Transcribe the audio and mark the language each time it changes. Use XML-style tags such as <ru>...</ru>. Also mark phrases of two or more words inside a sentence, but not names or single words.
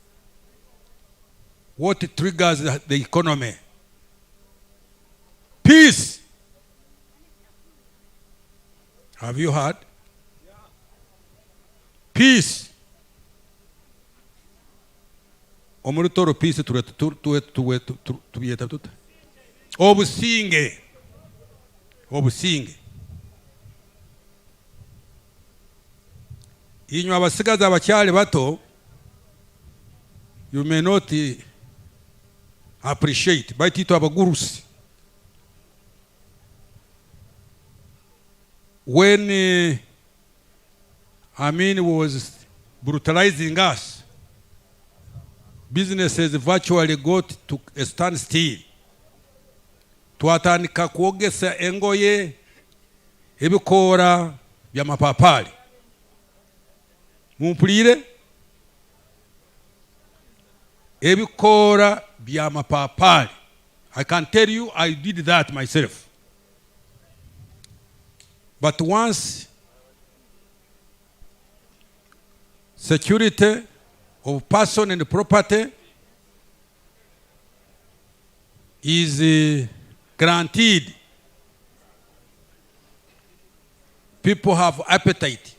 <en>What triggers the economy? Peace. Have you heard? Peace.</en> <ttj>omuri Tooro peace tubiyeta tuta obusinge inywe abasigazi abakyali bato,</ttj> <en>you may not appreciate</en> <ttj>baitito abagurusi.</ttj> <en>When Amin was brutalizing us, businesses virtually got to a standstill.</en> <ttj>Twatandika kwogesa engoye ebikora bya mapapali. Mumpulire? Ebikora bya mapapali.</ttj> <en>I can tell you I did that myself. But once security of person and property is granted, people have appetite.</en>